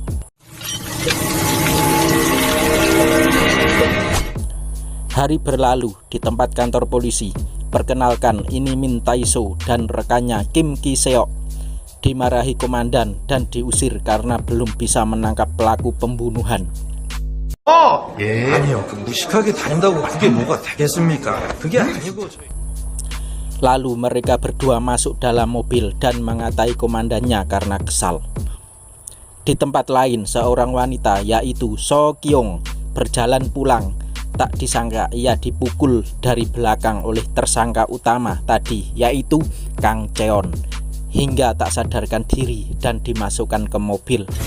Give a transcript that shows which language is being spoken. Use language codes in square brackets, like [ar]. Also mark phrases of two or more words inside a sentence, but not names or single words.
[id] Hari berlalu di tempat kantor polisi. Perkenalkan, ini Min Tae-soo dan rekannya Kim Ki-seok dimarahi komandan dan diusir karena belum bisa menangkap pelaku pembunuhan. [ko] 아니요, 무식하게 다닌다고 그게 뭐가 되겠습니까? 그게 아니고. [id] Lalu mereka berdua masuk dalam mobil dan mengatai komandannya karena kesal. Di tempat lain, seorang wanita yaitu So Kyung berjalan pulang. Tak disangka ia dipukul dari belakang oleh tersangka utama tadi, yaitu Kang Cheon, hingga tak sadarkan diri dan dimasukkan ke mobil.